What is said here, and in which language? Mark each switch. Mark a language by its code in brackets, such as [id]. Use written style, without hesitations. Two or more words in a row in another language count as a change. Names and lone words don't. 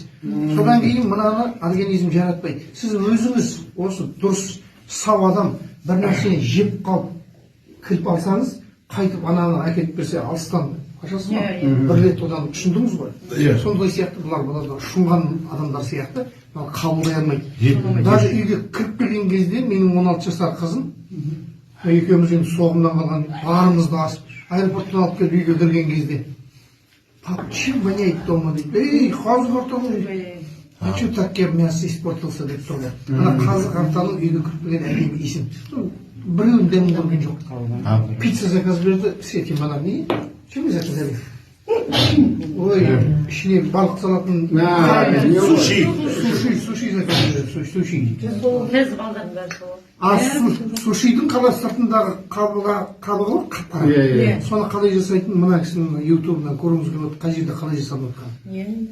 [kk] Содан кейін мынаны организм жаратпайды. Сіз өзіңіз осы дұрыс сау адам бір нәрсені жеп қалып кіріп алсаңыз, қайтып ананы әкеліп берсе алыстан қашасыз ба? Бір рет одан ұшындыңыз ғой. Сондай сияқты бұлар ұшынған адамдар сияқты қабылдай алмайды. Даже үйге кіріп келген кезде менің 16 жасар қызым екеуміз енді соғымнан қалған барымызды асып аэропорттан алып келіп үйге кірген кезде [ru] пап, чем воняет дома? [kk] Эй, қазы қартаның. [ru] А что так мясо испортился [kk] деп тұрды. Ана қазы қартаның үйге кіріп келген әдемі есім. Біреуін дәмін көрген жоқ. Пицца заказ берді, [ru] с этим она не. Чем вы заказали? [kk] Ой, ішіне балық салатын суши заказ берді, суши. А сушидің қала сыртындағы қабығы қап-қара. Соны қалай жасайтын мына кісінің ютубынан көруіңіз келіп, қай жерде қалай жасалып жатқан.